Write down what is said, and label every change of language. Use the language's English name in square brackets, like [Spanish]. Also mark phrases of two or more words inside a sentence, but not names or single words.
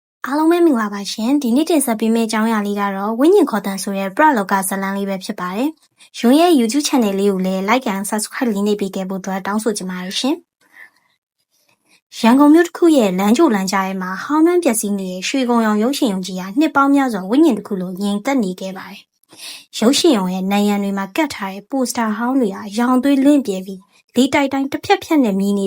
[Burmese] အားလုံးပဲမင်္ဂလာပါရှင်ဒီနေ့တင်ဆက်ပေးမယ့်အကြောင်းအရာလေးကတော့ဝိညာဉ်ခေါ်တန်ဆိုတဲ့ပရလောကဇာတ်လမ်းလေးပဲဖြစ်ပါတယ်။ရုံရဲ့ YouTube channel လေးကိုလည်း [English] like and subscribe [Burmese] လေးနေပေးခဲ့ဖို့တောင်းဆိုချင်ပါတယ်ရှင်။ရန်ကုန်မြို့တစ်ခုရဲ့လမ်းကြိုလမ်းကြားထဲမှာဟောင်းနှမ်းပျက်စီးနေတဲ့ ရွှေကုံရောင်ရုပ်ရှင်ရုံကြီးဟာနှစ်ပေါင်းများစွာဝိညာဉ်တစ်ခုလိုငြိမ်သက်နေခဲ့ပါတယ်။ရုပ်ရှင်ရုံရဲ့နံရံတွေမှာကတ်ထားတဲ့ပိုစတာဟောင်းတွေဟာရောင်သွေးလင့်ပြဲပြီးလေးတိုက်တိုင်းတစ်ဖြက်ဖြက်နဲ့မြည်